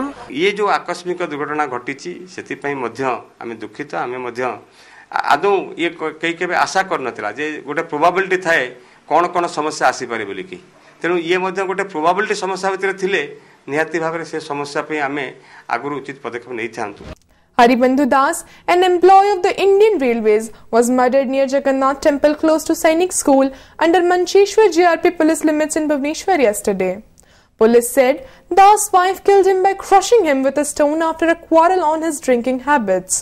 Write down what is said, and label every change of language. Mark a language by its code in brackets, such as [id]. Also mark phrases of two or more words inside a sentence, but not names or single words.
[or] ଇଏ ଯେଉଁ ଆକସ୍ମିକ ଦୁର୍ଘଟଣା ଘଟିଛି ସେଥିପାଇଁ ମଧ୍ୟ ଆମେ ଦୁଃଖିତ। ଆମେ ମଧ୍ୟ ଆଦୌ ଇଏ କେବେ ଆଶା କରିନଥିଲା ଯେ ଗୋଟେ ପ୍ରୋବାବିଲିଟି ଥାଏ କ'ଣ କ'ଣ ସମସ୍ୟା ଆସିପାରେ ବୋଲିକି। ତେଣୁ ଇଏ ମଧ୍ୟ ଗୋଟେ ପ୍ରୋବାବିଲିଟି ସମସ୍ୟା ଭିତରେ ଥିଲେ ନିହାତି ଭାବରେ ସେ ସମସ୍ୟା ପାଇଁ ଆମେ ଆଗରୁ ଉଚିତ ପଦକ୍ଷେପ ନେଇଥାନ୍ତୁ। [en] Haribandhu Das, an employee of the Indian Railways, was murdered near Jagannath Temple close to Sainik School under Mancheshwar GRP police limits in Bhubaneswar yesterday. Police said Das' wife killed him by crushing him with a stone after a quarrel on his drinking habits.